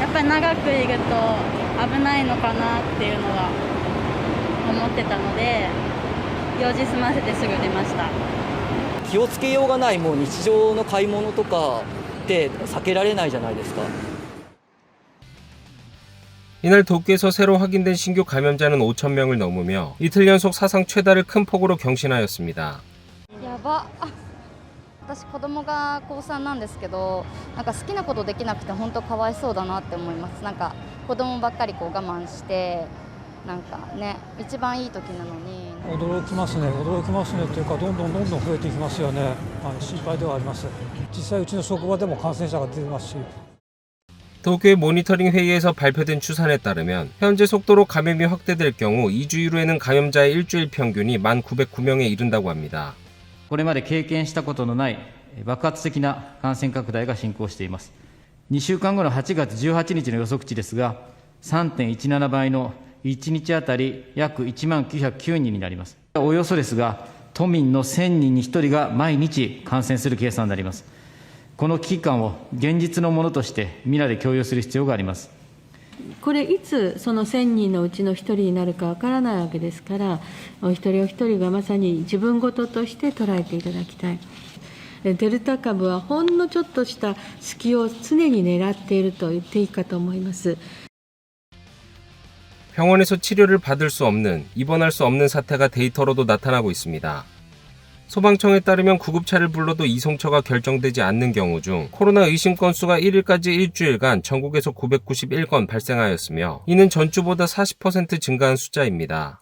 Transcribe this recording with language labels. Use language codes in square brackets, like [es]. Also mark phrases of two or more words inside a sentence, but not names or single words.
[ja] やっぱり長くいると危ないのかなっていうのが思ってたので、用事済ませてすぐ出ました。気をつけようがない、もう日常の買い物とかって避けられないじゃないですか。 [ko] 이날 도쿄에서 새로 확인된 신규 감염자는 5,000명을 넘으며 이틀 연속 사상 최다를 큰 폭으로 경신하였습니다. [ja] やば。私子供が高3なんですけど、なんか好きなことできなくて本当かわいそうだなって思います。なんか子供ばっかりこう我慢して、なんかね、一番いい時なのに。驚きますねというか、どんどん増えていきますよね。心配ではあります。実際うちの職場でも感染者が出てますし。 [ko] 도쿄의 모니터링 회의에서 발표된 추산에 따르면 현재 속도로 감염이 확대될 경우 2주 이후에는 감염자의 일주일 평균이 1,909명에 이른다고 합니다. [ja] これまで経験したことのない爆発的な感染拡大が進行しています。2週間後の8月18日の予測値ですが、3.17 倍の1日あたり約1909人になります。およそですが、都民の1000人に1人が毎日感染する計算になります。この危機感を現実のものとして皆で共有する必要があります。これいつその1000人のうちの1人になるかわからないわけですから、お一人お一人がまさに自分事として捉えていただきたい。デルタ株はほんのちょっとした隙を常に狙っていると言っていいかと思います。 [ko] 병원에서 치료를 받을 수 없는, 입원할 수 없는 사태가 데이터로도 나타나고 있습니다. 소방청에 따르면 구급차를 불러도 이송처가 결정되지 않는 경우 중 코로나 의심 건수가 1일까지 일주일간 전국에서 991건 발생하였으며 이는 전주보다 40% 증가한 숫자입니다.